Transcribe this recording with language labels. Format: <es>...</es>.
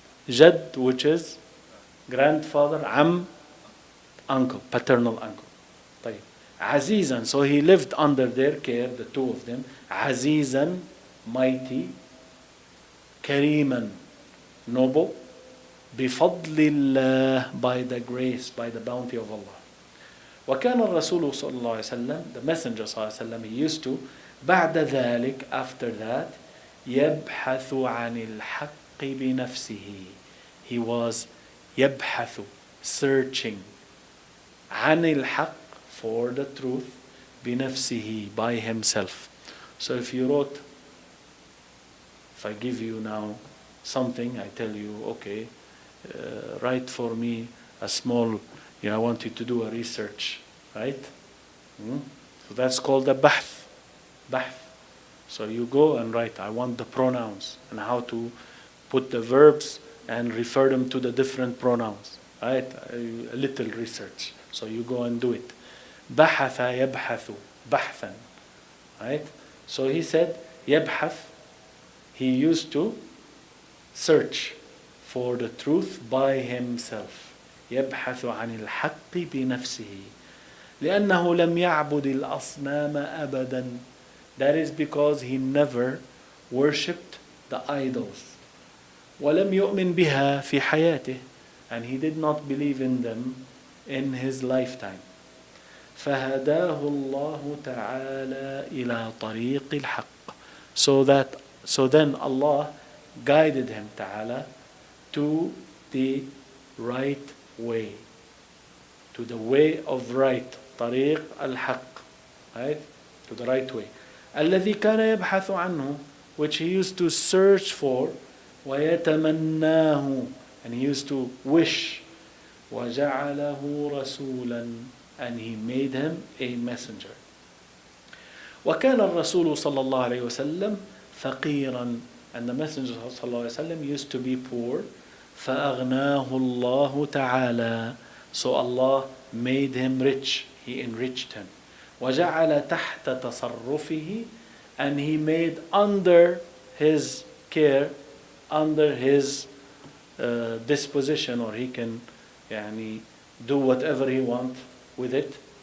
<en>جد, which is grandfather, عم, uncle, paternal uncle. طيب. Azizan. So he lived under their care, the two of them. Azizan, mighty. Kariman, noble. بفضل by the grace, by the bounty of Allah.</en> <ar>وكان الرسول صلى الله عليه وسلم,</ar> <en>the messenger صلى الله عليه وسلم, he used to</en> <ar>بعد ذلك,</ar> <en>after that,</en> <ar>يبحث عن الحق بنفسه.</ar> <en>He was يبحث, searching, عن الحق, for the truth, بنفسه, by himself. So if you wrote, if I give you now something, I tell you, okay, write for me a small, I want you to do a research, right? So that's called a bahth. So you go and write, I want the pronouns and how to put the verbs and refer them to the different pronouns, right? A little research. So you go and do it.</en> <ar>بحث يبحث بحثا, right?</ar> <en>So he said, يبحث, he used to search for the truth by himself.</en> <ar>يبحث عن الحق بنفسه لأنه لم يعبد الأصنام أبدا.</ar> <en>That is because he never worshipped the idols.</en> <ar>ولم يؤمن بها في حياته,</ar> <en>and he did not believe in them in his lifetime.</en> <ar>فهداه الله تعالى إلى طريق الحق.</ar> <en>So then Allah guided him ta'ala to the right way, to the way of right, طريق الحق, right? To the right way.</en> <ar>الذي كان يبحث عنه,</ar> <en>which he used to search for, ويتمناه, and he used to wish,</en> <ar>وجعله رسولا,</ar> <en>and he made him a messenger.</en> <ar>وكان الرسول صلى الله عليه وسلم فقيرا,</ar> <en>and the messenger صلى الله عليه وسلم used to be poor.</en> <ar>فأغناه الله تعالى,</ar> <en>so Allah made him rich, he enriched him.</en> <ar>وجعل تحت تصرفه,</ar> <en>and he made under his care, under his disposition, or he can do whatever he wants with it.</en>